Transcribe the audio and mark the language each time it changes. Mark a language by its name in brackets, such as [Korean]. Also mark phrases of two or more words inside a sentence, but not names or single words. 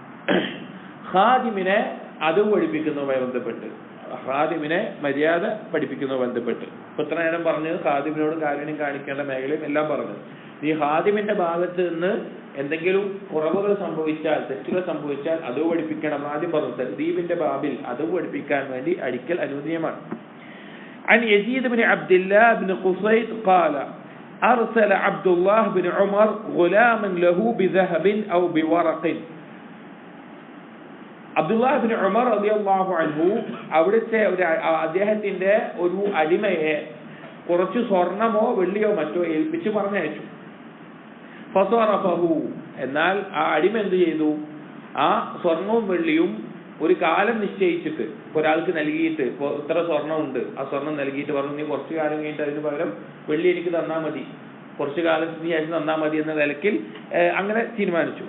[Malayalam] ഖാദിമിനെ അതവ് പഠിപ്പിക്കുന്നതുമായി ബന്ധപ്പെട്ട്, ഖാദിമിനെ മര്യാദ പഠിപ്പിക്കുന്നതുമായി ബന്ധപ്പെട്ട് ഇപ്പൊ ഇത്ര നേരം പറഞ്ഞത് ഖാദിമിനോട് കാരുണ്യം കാണിക്കേണ്ട മേഖലയും എല്ലാം പറഞ്ഞു. ഈ ഖാദിമിന്റെ ഭാഗത്ത് നിന്ന് എന്തെങ്കിലും കുറവുകൾ സംഭവിച്ചാൽ, തെറ്റുകൾ സംഭവിച്ചാൽ അതവ് പഠിപ്പിക്കണം. ആദ്യം പറഞ്ഞു തദ്ദീബിന്റെ ബാബിൽ അതവ് പഠിപ്പിക്കാൻ വേണ്ടി അടിക്കൽ അനുവദനീയമാണ്. [Arabic] عن يزيد بن عبد الله بن قصيد قال أرسل عبد الله بن عمر غلاما له بذهب أو بورق. [Malayalam] അബ്ദുല്ലാഹ് ഇബ്നു ഉമർ [Arabic] رضي الله عنه [Malayalam] അവിടുത്തെ അദ്ദേഹത്തിന്റെ ഒരു അടിമയെ കുറച്ച് സ്വർണമോ വെള്ളിയോ മറ്റോ ഏൽപ്പിച്ച് പറഞ്ഞയച്ചു. ഫസറഫഹു, എന്നാൽ ആ അടിമ എന്ത് ചെയ്തു? ആ സ്വർണവും വെള്ളിയും ഒരു കാലം നിശ്ചയിച്ചിട്ട് ഒരാൾക്ക് നൽകിയിട്ട്, ഇത്ര സ്വർണം ഉണ്ട്, ആ സ്വർണം നൽകിയിട്ട് പറഞ്ഞു നീ കുറച്ചു കാലം കഴിഞ്ഞിട്ട് അതിന് പകരം വെള്ളി എനിക്ക് തന്നാൽ മതി, കുറച്ചു കാലത്തിന് ശേഷം തന്നാൽ മതി എന്ന നിലയ്ക്ക് അങ്ങനെ തീരുമാനിച്ചു.